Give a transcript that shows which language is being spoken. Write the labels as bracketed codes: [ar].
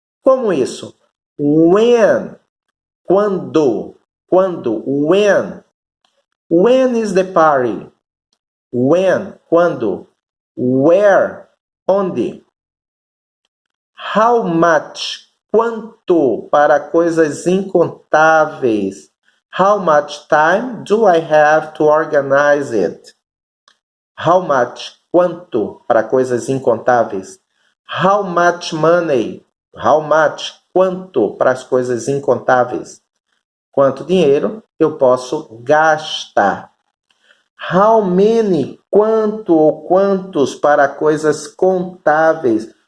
[pt] Como isso? When, quando, when. [en] When is the party? When, quando. Where, onde. How much, [pt] quanto, para coisas incontáveis. [en] How much time do I have to organize it? How much, [pt] quanto, para coisas incontáveis. [en] How much money? How much? [pt] Quanto para as coisas incontáveis? Quanto dinheiro eu posso gastar? [en] How many? [pt] Quanto ou quantos para coisas contáveis?